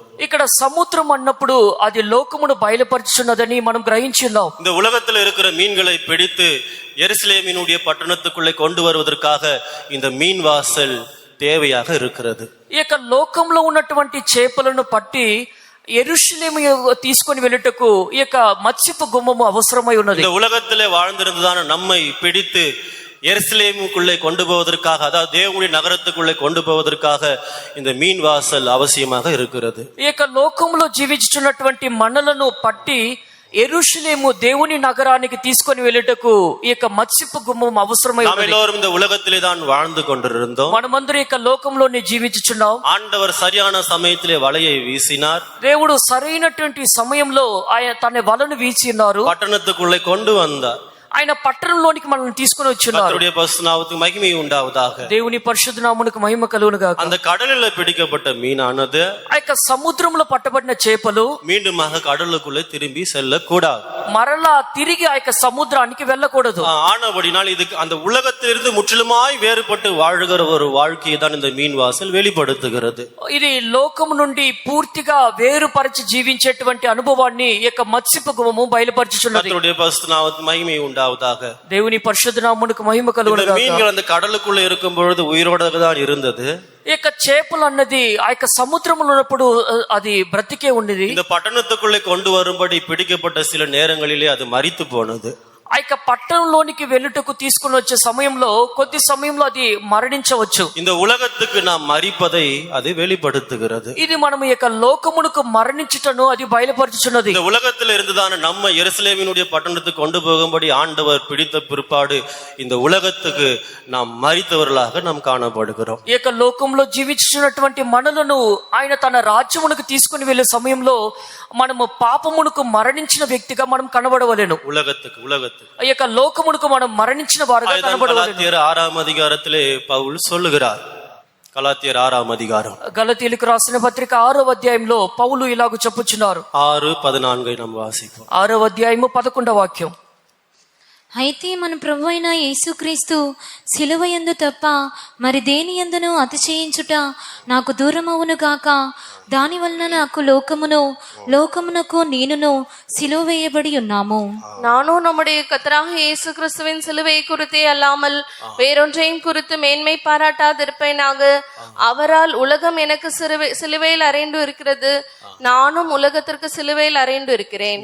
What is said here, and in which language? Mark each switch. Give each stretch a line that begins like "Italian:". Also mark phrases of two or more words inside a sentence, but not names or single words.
Telugu: ఇక్కడ సముద్రం అన్నప్పుడు అది లోకమును బయలుపరుచున్నదని మనం గ్రహించున్నాం.
Tamil: இந்த உலகத்தில் இருக்கிற மீன்களை பிடித்து எருசலேமினுடைய பட்டணத்துக்குள்ளே கொண்டு வருவதற்காக இந்த மீன் வாசல் தேவையாக இருக்கிறது.
Telugu: ఈ యొక్క లోకంలో ఉన్నటువంటి చేపలను పట్టి యెరూషలేము తీసుకొని వెళ్ళుటకు ఈ యొక్క మత్స్యపు గుమ్మము అవసరమై ఉన్నది.
Tamil: இந்த உலகத்திலே வாழ்ந்திருந்ததான நம்மை பிடித்து எருசலேமுக்குள்ளே கொண்டு போவதற்காக, அதாவது தேவனுடைய நகரத்துக்குள்ளே கொண்டு போவதற்காக இந்த மீன் வாசல் அவசியமாக இருக்கிறது.
Telugu: ఈ యొక్క లోకంలో జీవించుచున్నటువంటి మనలను పట్టి యెరూషలేము దేవుని నగరానికి తీసుకొని వెళ్ళుటకు ఈ యొక్క మత్స్యపు గుమ్మం అవసరమై ఉన్నది.
Tamil: நாம் எல்லோரும் இந்த உலகத்திலே தான் வாழ்ந்து கொண்டிருந்தோம்.
Telugu: మనమందరం ఈ యొక్క లోకంలోనే జీవించుచున్నాం.
Tamil: ஆண்டவர் சரியான சமயத்திலே வலையை வீசினார்.
Telugu: దేవుడు సరైనటువంటి సమయంలో ఆయన తన వలను వీచిన్నారు.
Tamil: பட்டணத்துக்குள்ளே கொண்டு வந்தார்.
Telugu: ఆయన పట్టణంలోనికి మనల్ని తీసుకుని వచ్చినారు.
Tamil: கர்த்தருடைய பரிசுத்த நாமத்துக்கு மகிமை உண்டாவதாக.
Telugu: దేవుని పరిశుద్ధ నామమునకు మహిమ కలుగును గాక.
Tamil: அந்த கடலில் பிடிக்கப்பட்ட மீனானது
Telugu: ఆ యొక్క సముద్రంలో పట్టబడిన చేపలు
Tamil: மீண்டுமாக கடலுக்குள்ளே திரும்பி செல்லக்கூடாது.
Telugu: మరలా తిరిగి ఆ యొక్క సముద్రానికి వెళ్ళకూడదు.
Tamil: ஆனபடினால் இதுக்கு அந்த உலகத்திலிருந்து முற்றிலுமாய் வேறுபட்டு வாழ்கிற ஒரு வாழ்க்கையை தான் இந்த மீன் வாசல் வெளிப்படுத்துகிறது.
Telugu: ఇది లోకం నుండి పూర్తిగా వేరుపరిచి జీవించేటువంటి అనుభవాన్ని ఈ యొక్క మత్స్యపు గుమ్మము బయలుపరచుచున్నది.
Tamil: கர்த்தருடைய பரிசுத்த நாமத்துக்கு மகிமை உண்டாவதாக.
Telugu: దేవుని పరిశుద్ధ నామమునకు మహిమ కలుగును గాక.
Tamil: மீன்கள் அந்த கடலுக்குள்ளே இருக்கும் பொழுது உயிரோடு தான் இருந்தது.
Telugu: ఈ యొక్క చేపలు అన్నది ఆ యొక్క సముద్రంలో ఉన్నప్పుడు అది బ్రతికే ఉన్నది.
Tamil: இந்த பட்டணத்துக்குள்ளே கொண்டு வரும்படி பிடிக்கப்பட்ட சில நேரங்களிலே அது மரித்து போனது.
Telugu: ఆ యొక్క పట్టణంలోనికి వెళ్ళుటకు తీసుకుని వచ్చే సమయంలో కొద్ది సమయంలో అది మరణించవచ్చు.
Tamil: இந்த உலகத்துக்கு நாம் மரிப்பதை அது வெளிப்படுத்துகிறது.
Telugu: ఇది మనం ఈ యొక్క లోకమునకు మరణించుటను అది బయలుపరచుచున్నది.
Tamil: இந்த உலகத்தில் இருந்துதான நம்ம எருசலேமினுடைய பட்டணத்துக்கு கொண்டு போகும்படி ஆண்டவர் பிடித்த பிற்பாடு இந்த உலகத்துக்கு நாம் மரித்தவர்களாக நாம் காணப்படுகிறோம்.
Telugu: ఈ యొక్క లోకంలో జీవించుచున్నటువంటి మనలను ఆయన తన రాజ్యమునకు తీసుకుని వెళ్ళే సమయంలో మనము పాపమునకు మరణించిన వ్యక్తిగా మనం కనబడవలెను.
Tamil: உலகத்துக்கு
Telugu: ఈ యొక్క లోకమునకు మనం మరణించిన వారుగా కనబడవలెను.
Tamil: கலாத்தியர் 6ஆம் அதிகாரத்திலே பவுல் சொல்லுகிறார். கலாத்தியர் 6ஆம் அதிகாரம்
Telugu: గలతీయులకు రాసిన పత్రిక 6వ అధ్యాయంలో పౌలు ఇలాగ చెప్పుచున్నారు. 6:14 நாம் వాసిద్దాం. 6వ అధ్యాయము 11వ వాక్యం. అయితే మన ప్రభు అయిన యేసుక్రీస్తు శిలువ యందు తప్ప మరి దేని యందును అతిశయించుట నాకు దూరమవును గాక. దాని వలన నాకు లోకమునకు నేనును
Tamil: சிலுவை வேயபடி
Telugu: ఉన్నాము.
Tamil: நானும் நம்முடைய கர்த்தராக இயேசு கிறிஸ்துவின் சிலுவையை குறித்தே அல்லாமல் வேறொன்றையும் குறித்து மேன்மை பாராட்டாதிருப்பேனாக. அவரால் உலகம் எனக்கு சிலுவையில் அறைந்து இருக்கிறது, நானும் உலகத்திற்கு சிலுவையில் அறைந்து இருக்கிறேன்.